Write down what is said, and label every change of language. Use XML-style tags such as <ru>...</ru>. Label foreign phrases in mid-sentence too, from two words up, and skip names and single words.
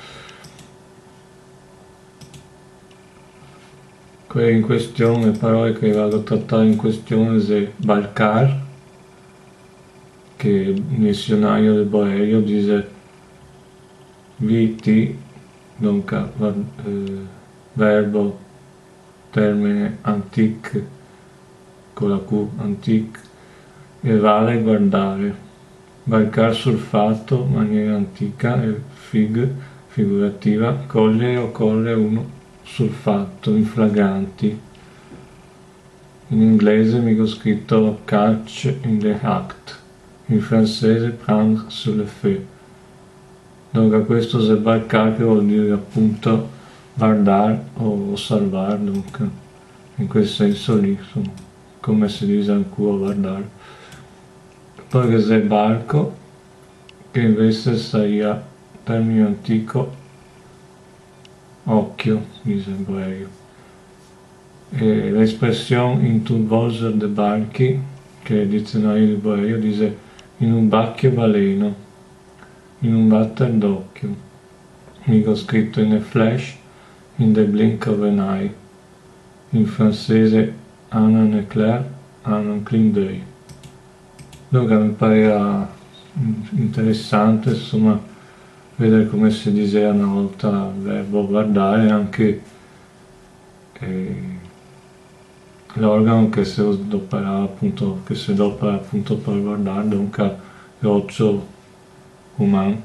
<it>Quelle in questione, le parole che vado a trattare in questione sono barcar, che il dizionario del Boerio dice viti, dunque verbo, termine antic, con la Q, antic, e vale guardare. Barcar sul fatto, maniera antica, e figurativa, cogliere o correre uno sul fatto,</it> <la>in flagranti.</la> <it>In inglese mi ho scritto</it> <en>catch in the act.</en> <it>In francese</it> <fr>prendre sur le fait.</fr> <it>Dunque questo è barcar, che vuol dire appunto guardare o osservare, dunque in quel senso lì, insomma, come si dice ancora guardare. Poi che c'è barco, che invece sarebbe termine antico occhio, dice il Boerio. E l'espressione</it> <vec>in tu volger de barchi,</vec> <it>che il dizionario di Boerio dice in un bacchio baleno, in un batter d'occhio. Mi ho scritto</it> <en>in a flash, in the blink of an eye.</en> <it>In francese</it> <fr>en un éclair, en un clin d'œil.</fr> <it>Dunque mi pareva interessante, insomma, vedere come si diceva una volta il verbo guardare, anche l'organo che si adopera appunto per guardare, dunque l'occhio umano.</it>